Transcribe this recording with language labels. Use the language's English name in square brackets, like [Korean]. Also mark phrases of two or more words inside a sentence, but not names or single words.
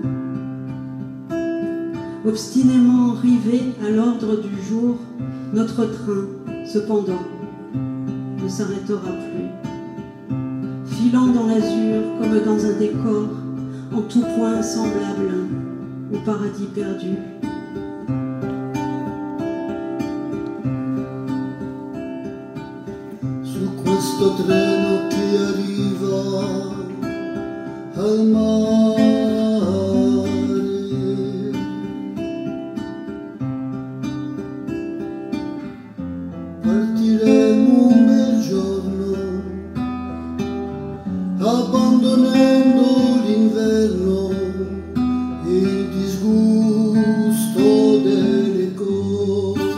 [French] Obstinément rivé à l'ordre du jour, notre train, cependant, ne s'arrêtera plus. Filant dans l'azur comme dans un décor, en tout point semblable au paradis perdu. [Italian] Su questo treno che arriva al mare, partiremo un bel giorno, abbandonando l'inverno e il disgusto delle cose.